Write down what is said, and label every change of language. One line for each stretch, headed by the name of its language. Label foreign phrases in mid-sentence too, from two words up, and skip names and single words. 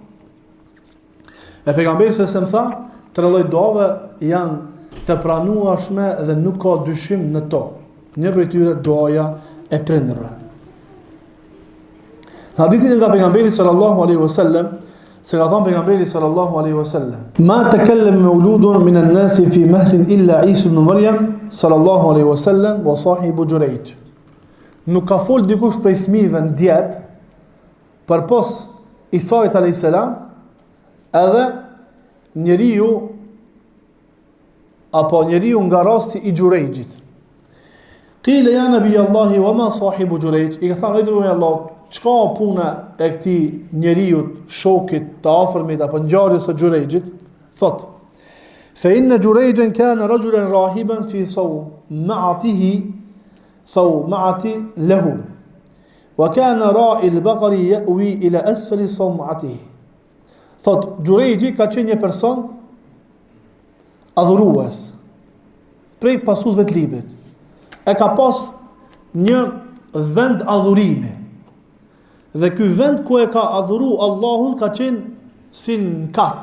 Albanian: E pejgamberi se më tha, 3 lloj duave janë të pranueshme dhe nuk ka dyshim në to. Një prej tyre duaja e prindërve. Në hadithin nga pejgamberi
Arabic: صلى الله عليه وسلم,
Albanian: se ka thënë pejgamberi
Arabic: صلى الله عليه وسلم, ما تكلم مولود من الناس في مهد إلا عيسى ابن مريم صلى الله عليه وسلم وصاحب جريج.
Albanian: Nuk ka fol dikush prej fëmijëve në djep përpos Isait
Arabic: عليه السلام,
Albanian: edhe njeriu nga rasti i Jurayjit.
Arabic: قيل يا نبي الله وما صاحب جريج?
Albanian: I ka thënë ai dërguari i Allahut, çka puna e këtij njeriu, shokit të afërmit apo ngjarjes së Jurayjit? Thot:
Arabic: فإن جريجا كان رجلا راهبا في صومعة له وكان راعي البقر يأوي إلى أسفل صومعته.
Albanian: Thot, Jurayji ka qenë një person adhurues prej pasuzve të librit. E ka pas një vend adhurimi. Dhe ky vend ku e ka adhuru Allahun ka qenë si në kat.